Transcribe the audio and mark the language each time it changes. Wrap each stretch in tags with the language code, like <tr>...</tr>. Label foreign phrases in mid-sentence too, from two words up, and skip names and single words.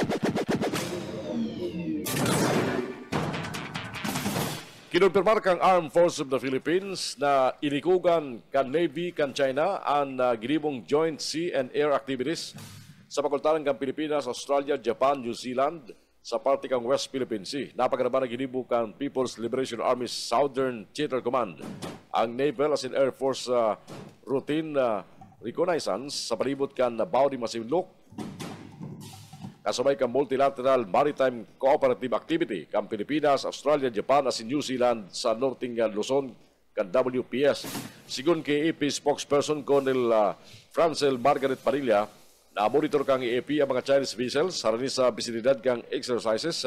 <bik>Kinumpirmar kang Armed Forces of the Philippines na inikugan kan Navy kan China ang ginibong</bik> <en>joint sea and air activities</en> <bik>sa pakultaran kang Pilipinas, Australia, Japan, New Zealand sa parte kang West Philippine Sea. Napaganaban na ginibong kang People's Liberation Army Southern Theater Command. Ang Naval as in Air Force</bik> <en>routine reconnaissance</en> <bik>sa palibot kan Baudi Masinloc kasabay kang</bik> <en>multilateral maritime cooperative activity</en> <bik>kang Pilipinas, Australia, Japan as in New Zealand sa Northern Luzon kan WPS. Sigun kay AP spokesperson Colonel Francel Margaret Padilla, na monitor kang AP ang mga</bik> <en>Chinese vessels</en> <bik>harani sa bisinidad kang exercises.</bik>